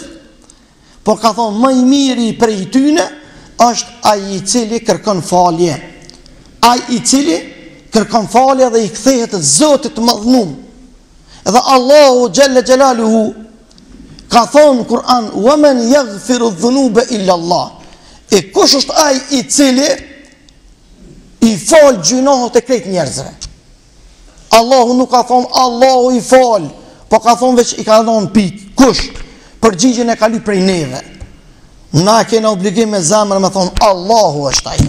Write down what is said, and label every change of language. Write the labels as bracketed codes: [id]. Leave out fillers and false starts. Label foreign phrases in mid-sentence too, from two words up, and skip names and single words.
[sq] Por ka thonë më i miri prej tyne është ai i cili kërkon falje. Ai i cili kërkon falje dhe i kthehet Zotit madhnum. Edhe Allahu [ar] جل جلاله [sq] ka thonë në Kur'an, [ar] وَمَنْ يَغْفِرُ الذُّنُوبَ إِلَّا اللَّهِ. [sq] E kush është ai i cili i fal gjinohet e krejt njerëzve? Allahu nuk ka thonë Allahu i fal, po ka thonë veç i ka thonë pik. Kush? Përgjigjen e ka lyp prej neve. Na kena obligim me zemër me thonë Allahu është ai.